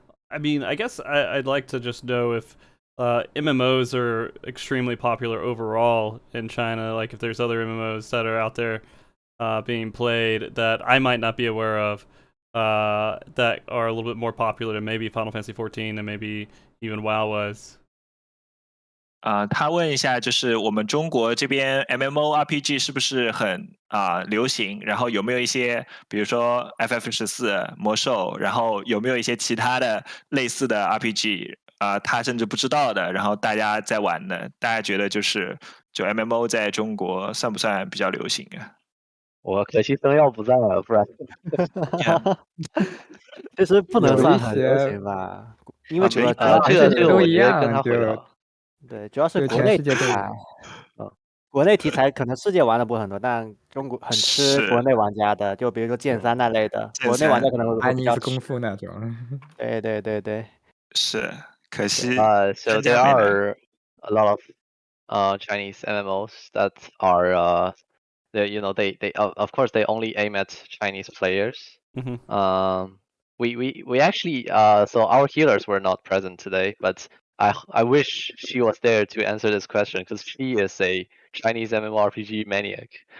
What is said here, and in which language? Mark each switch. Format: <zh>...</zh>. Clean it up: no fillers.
<en>I mean, I guess I'd like to just know if MMOs are extremely popular overall in China, like if there's other MMOs that are out there being played that I might not be aware of that are a little bit more popular than maybe Final Fantasy XIV and maybe even WoW was.</en> <zh>他问一下，就是我们中国这边 MMORPG 是不是很流行？然后有没有一些，比如说 FF14、魔兽，然后有没有一些其他的类似的 RPG？他甚至不知道的，然后大家在玩的，大家觉得就 MMO 在中国算不算比较流行啊？我可惜生药不在了，不然其实不能算很流行吧，因为主要这个我觉得跟他回了。对，主要是国内题材，国内题材可能世界玩的不是很多，但中国很吃国内玩家的，就比如说剑三那类的，国内玩家可能会比较功夫那种。对。是，可惜。</zh> <en>So there are a lot of Chinese MMOs that are they of course they only aim at Chinese players. We actually so our healers were not present today, but I wish she was there to answer this question because she is a Chinese MMORPG maniac.</en>